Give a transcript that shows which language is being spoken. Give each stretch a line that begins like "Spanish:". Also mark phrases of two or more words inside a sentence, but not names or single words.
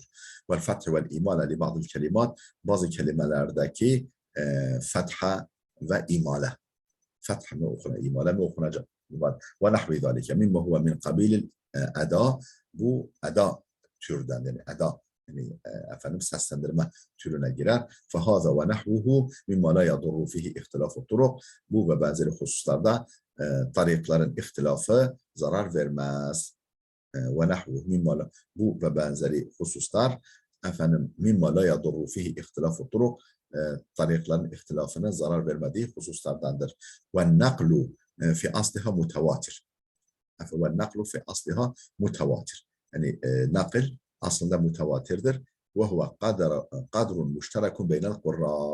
Arabic: والفتح والإمالة ل
Turkish: bazı kelimat, bazı kelimelerdeki fetha ve imale. Fetha mı okunacak, imale mi okunacak?
Arabic: ونحو ذلك مما هو من قبيل الأداء.
Turkish: Bu eda türden, yani eda. Yani efendim seslendirme türüne girer.
Arabic: فهذا ونحوه مما لا يضر فيه اختلاف الطرق.
Turkish: Bu ve benzeri hususlarda tarikların ihtilafı zarar vermez.
Arabic: ونحوه مما لا,
Turkish: bu ve benzeri hususlar efendim
Arabic: مما لا يضر فيه اختلاف الطرق,
Turkish: tarikların ihtilafına zarar vermediği hususlardandır.
Arabic: والنقل في أصلها متواتر. والنقل في أصلها متواتر.
Turkish: Yani nakil aslında mutavatirdir.
Arabic: وهو قدر مشترك بين القراء.